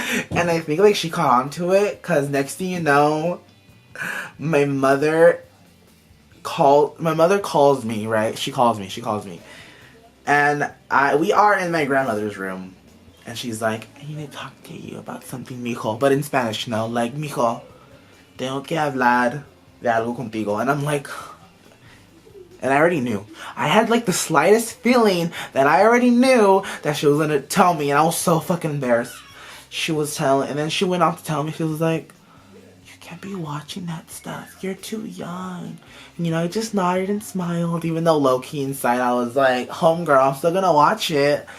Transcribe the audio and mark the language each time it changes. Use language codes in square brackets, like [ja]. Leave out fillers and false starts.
[en] And I think like she caught on to it, because next thing you know, my mother calls me, right? She calls me. And we are in my grandmother's room. And she's like, I need to talk to you about something, mijo. But in Spanish, you know, like, [es] mijo, tengo que hablar de algo contigo. [en] And I'm like, and I already knew. I had like the slightest feeling that I already knew that she was gonna tell me. And I was so fucking embarrassed. She was telling, and then she went on to tell me, she was like, you can't be watching that stuff. You're too young. And, you know, I just nodded and smiled, even though low-key inside I was like, homegirl, I'm still gonna watch it.